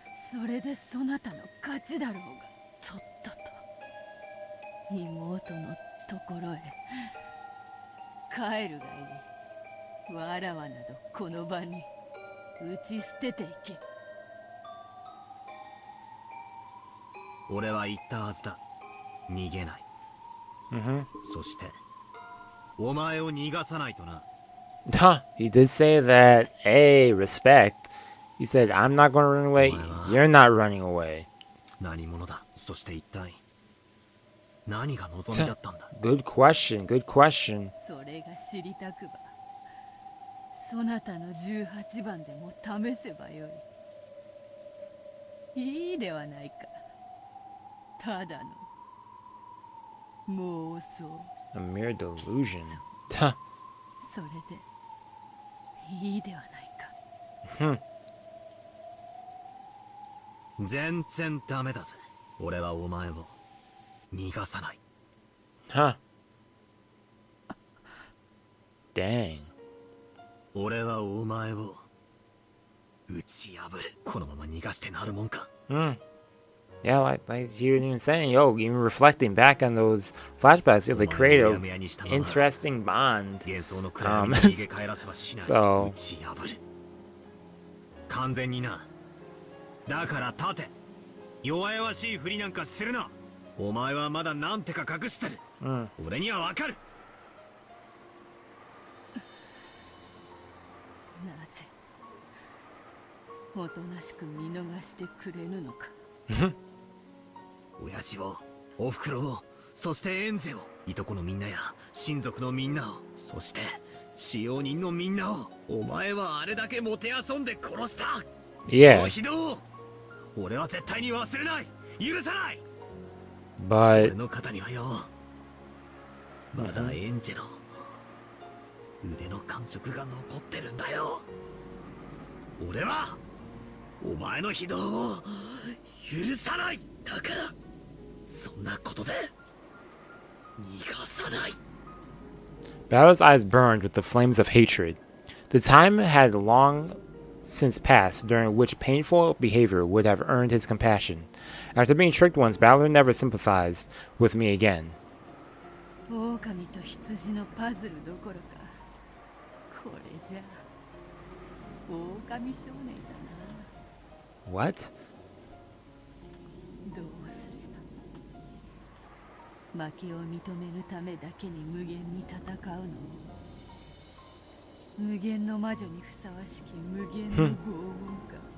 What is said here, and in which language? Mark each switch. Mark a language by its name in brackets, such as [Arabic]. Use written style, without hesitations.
[Japanese] それでそなたの勝ちだろうが。とっとと妹のところへ帰るがいい。わらわなどこの場に打ち捨てていけ。俺は言ったはずだ。逃げない。 Mm-hmm. そしてお前を逃がさないとな。 [English] Huh, he did say that, hey, respect. He said, I'm not going to run away, you're not running away. [Japanese] 何者だ。そして一体何が望みだったんだ。 [English] Good question, good question. [Japanese] それが知りたくばそなたの18番でも試せばよい。いいではないか。ただの妄想。 [English] A mere delusion. Huh. [Japanese] それでいいではないか。全然ダメだぜ。俺はお前を逃がさない。 Huh. [English] Dang. [Japanese] 俺はお前を打ち破る。このまま逃がしてなるもんか。 [English] Yeah, like you were even saying, yo, even reflecting back on those flashbacks, they create an interesting bond. [Japanese] 幻想の暗闇に逃げ帰らせはしない。 [English] So [Japanese] 打ち破る。完全にな。だから立て。弱々しいふりなんかするな。お前はまだなんてか隠してる。俺にはわかる。なぜおとなしく見逃してくれぬのか。親父を、おふくろを、そしてエンジェを、いとこのみんなや親族のみんなを、そして使用人のみんなを、お前はあれだけもてあそんで殺した。 [English] Yeah. [Japanese] その非道を俺は絶対に忘れない。許さない。 [English] But [Japanese] 俺の肩にはよ、まだエンジェの腕の感触が残ってるんだよ。俺はお前の非道を許さない。だからそんなことで逃がさない。 [English] Battle's eyes burned with the flames of hatred. The time had long since passed during which painful behavior would have earned his compassion. After being tricked once, Balor never sympathized with me again. [Japanese] 狼と羊のパズルどころか、これじゃ狼少年だ [English] What? [Japanese] な。どうすれば負けを認めるためだけに無限に戦うのも、無限の魔女にふさわしき無限の拷問か。